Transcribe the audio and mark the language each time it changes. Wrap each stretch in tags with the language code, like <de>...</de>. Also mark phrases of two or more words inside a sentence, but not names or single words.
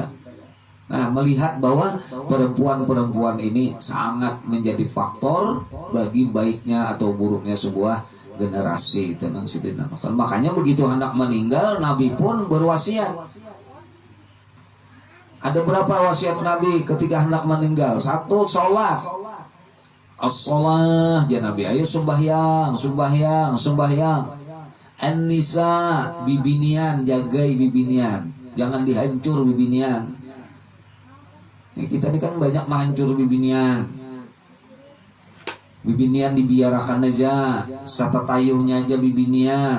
<id>Nah, melihat bahwa perempuan-perempuan ini sangat menjadi faktor bagi baiknya atau buruknya sebuah generasi tentang sidina. Makanya begitu hendak meninggal, Nabi pun berwasiat. Ada berapa wasiat Nabi ketika hendak meninggal? Satu, sholat.</id> <ar>As-sholah, ya Nabi,</ar> <id>ayo sembahyang. An-nisa,</id> <bjn>bibinian, jagai bibinian, jangan dihancur bibinian.</bjn> <id>Ya, kita ini kan banyak menghancur bibinian.</id> <bjn>Bibinian dibiarkan aja, satatayuhnya aja bibinian.</bjn>